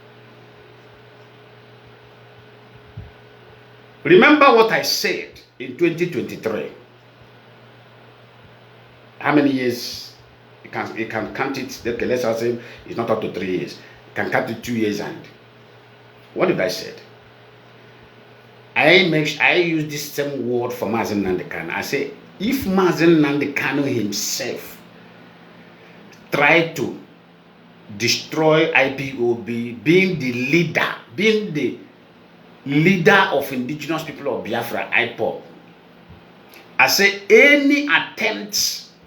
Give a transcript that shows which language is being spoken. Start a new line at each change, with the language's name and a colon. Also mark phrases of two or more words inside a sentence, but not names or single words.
English: Remember what I said in 2023. How many years? You can count it. Okay, let's say it's not up to 3 years. You can count it 2 years and. What did I say? I use this same word for Mazi Nnamdi Kanu. I say, if Mazi Nnamdi Kanu himself tried to destroy IPOB, being the leader of indigenous people of Biafra, IPOB, I say any attempt